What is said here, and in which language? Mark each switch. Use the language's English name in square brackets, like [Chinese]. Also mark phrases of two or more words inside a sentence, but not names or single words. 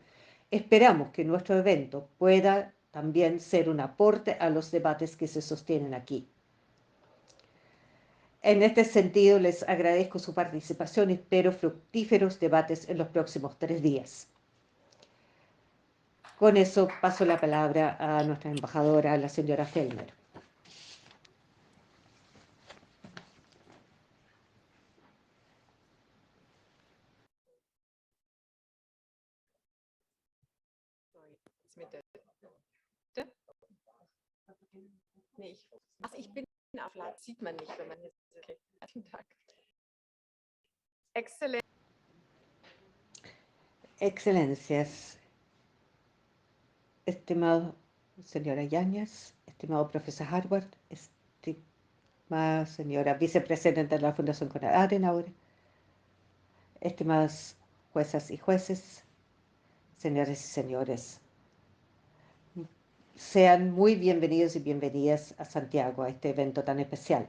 [Spanish] Esperamos que nuestro evento pueda también ser un aporte a los debates que se sostienen aquí. En este sentido, les agradezco su participación y espero fructíferos debates en los próximos 3 días. Con eso paso la palabra a nuestra embajadora, la señora Fellner. [German] Nee, ich bin auf laut, sieht man nicht, wenn man hier sitzt. Okay. Vielen Dank. [Spanish] Excelente. Excelencias, estimado señora Yáñez, estimado profesor Harvard, estimada señora vicepresidenta de la Fundación Konrad Adenauer, estimadas juezas y jueces, señores y señores, sean muy bienvenidos y bienvenidas a Santiago, a este evento tan especial.